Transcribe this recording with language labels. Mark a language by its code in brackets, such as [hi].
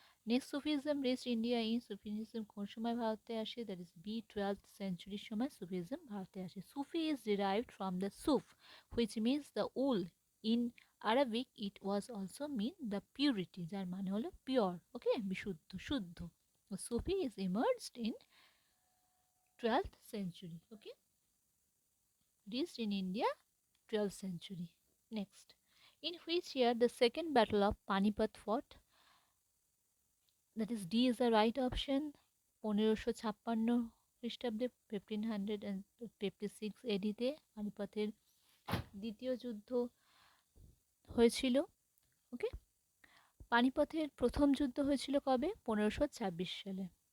[en] next Sufism reach India in Sufism [bn] কোন সময় ভারতে আসে? [en] that is B 12th সেঞ্চুরির [bn] সময় সুফিজম ভারতে আসে। [en] Sufi is derived from the suf which means the wool. In Arabic it was also mean the purity, [bn] যার মানে হলো পিওর, [en] okay, [bn] বিশুদ্ধ, শুদ্ধ। [en] Sufi is emerged in 12th century, okay, reached in India 12th century. Next, in which year the second battle of Panipat fought? That is D is the right option. [bn] 1556 খ্রিস্টাব্দে 1556 এডিতে পানিপথের দ্বিতীয় যুদ্ধ হয়েছিল, ওকে। পানিপথের প্রথম যুদ্ধ হয়েছিল কবে? 1526 সালে।